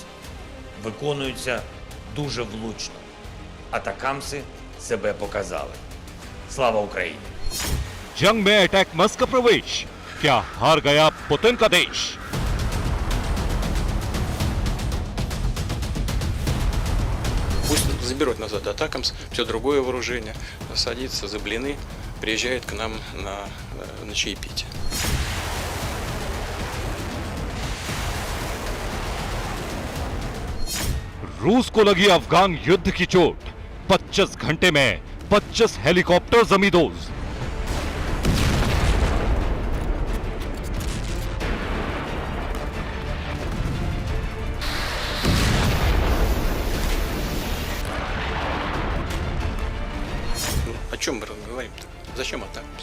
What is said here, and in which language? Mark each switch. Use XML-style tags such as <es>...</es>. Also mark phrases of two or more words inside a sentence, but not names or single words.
<uk>Виконуються дуже влучно. Атакамси себе показали. Слава Україні!</uk> <hi>जंग में अटैक मस का प्रवेश, क्या हार गया पुतिन का देश?</hi> <ru>Пусть заберут назад Атакамс, все другое вооружение, садится за блины, приезжает к нам на чаепитие.</ru> <hi>रूस को लगी अफगान युद्ध की चोट, 25 घंटे में 25 हेलीकॉप्टर जमींदोज।</hi> <ru>О чем мы разговариваем-то? Зачем Атакамс?</ru>